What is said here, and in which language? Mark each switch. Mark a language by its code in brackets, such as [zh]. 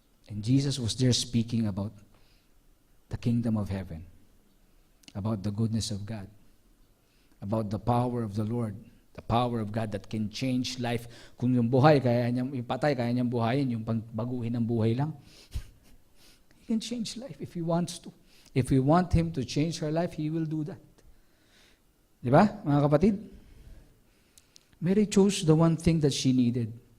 [en] And Jesus was there speaking about the kingdom of heaven, about the goodness of God, about the power of the Lord, the power of God that can change life. [tl] Kung yung buhay, kaya niyang ipatay, kaya niyang buhayin, yung pagbaguhin ng buhay lang. [en] He can change life if He wants to. If we want Him to change our life, He will do that. [tl] Di ba, mga kapatid? [en] Mary chose the one thing that she needed.